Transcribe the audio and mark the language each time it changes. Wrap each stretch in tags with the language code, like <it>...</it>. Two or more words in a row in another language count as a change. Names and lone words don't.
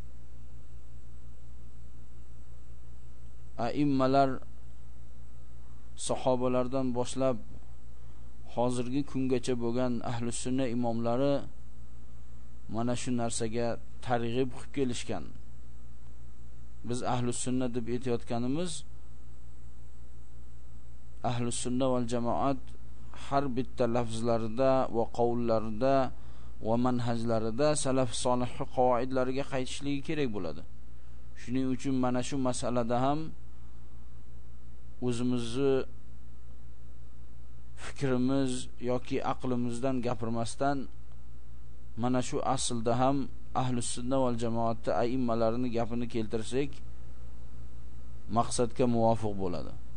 <uz>Aimmalar sahobalardan boshlab hozirgi kungacha bo'lgan ahlus sunna imomlari mana shu narsaga targ'ib qilib kelishgan. Biz ahlus sunna deb aytayotganimiz ahlus sunna val jamoat har bitta lafzlarida va qavullarida va manhajlarida salaf solih qoidalariga qaytishligi kerak bo'ladi. Shuning uchun mana shu masalada ham o'zimizni fikrimiz yoki aqlimizdan gapirmasdan mana shu aslda ham ahlus sunna val jamoatda a'immalarini gapini keltirsak maqsadga muvofiq bo'ladi.</uz>